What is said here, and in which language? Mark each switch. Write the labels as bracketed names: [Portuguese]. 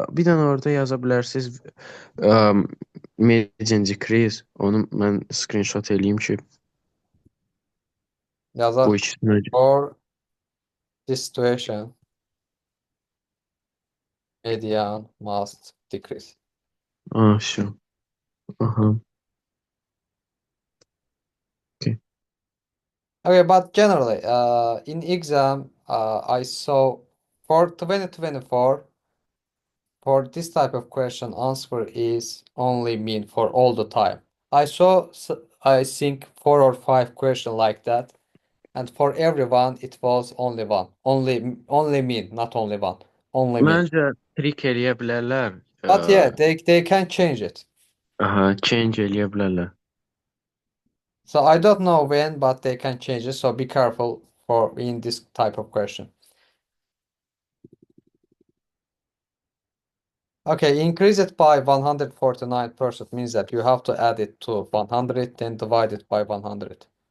[Azerbaijani] Bir dənə orada yaza bilərsiniz. [English] Median decrease. [Azerbaijani] Onu mən screenshot eləyim ki, Yazar. bu ikisini. [English] For this situation, median must decrease. Şu. Aha. Okay, but generally, in exam, I saw for 2024, for this type of question, answer is only mean for all the time. I saw, I think, 4 or 5 question like that, and for everyone it was only one, only mean, not only one, only mean. [Azerbaijani] Məncə trik eləyə bilərlər. [English] But yeah, they can change it. [Azerbaijani] Aha, change eləyə bilərlər. [English] So I don't know when, but they can change it. So be careful for in this type of question. Okay, increase it by 149% means that you have to add it to 100, then divide it by 100.